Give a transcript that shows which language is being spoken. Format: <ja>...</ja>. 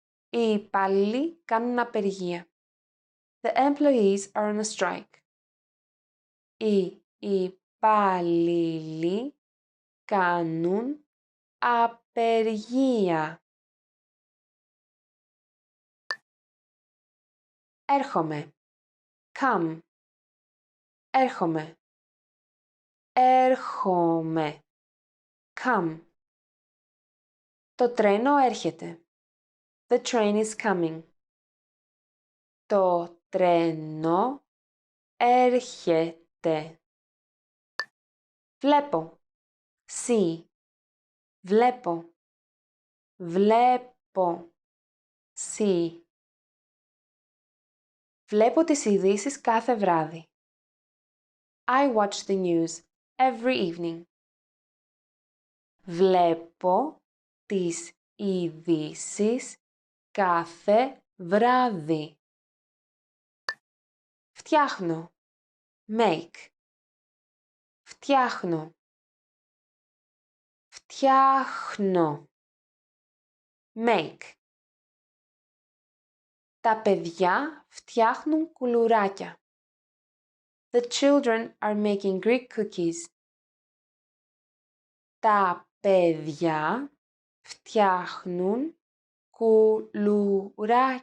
<el>Οι υπάλληλοι κάνουν απεργία.</el> <en>The employees are on a strike.</en> <el>Οι υπάλληλοι κάνουν απεργία. Έρχομαι. Come. Έρχομαι. Έρχομαι. Come. Το τρένο έρχεται.</el> <en>The train is coming.</en> <el>Το τρένο έρχεται. Βλέπω. See. Βλέπω. Βλέπω. See. Βλέπω τις ειδήσεις κάθε βράδυ.</el> <en>I watch the news every evening.</en> <el>Βλέπω τις ειδήσεις κάθε βράδυ. Φτιάχνω. Make. Φτιάχνω. Φτιάχνω. Make. Τα παιδιά φτιάχνουν κουλουράκια.</el> <en>The children are making Greek cookies.</en> <el>Τα παιδιά φτιάχνουν κουλουράκια.</el>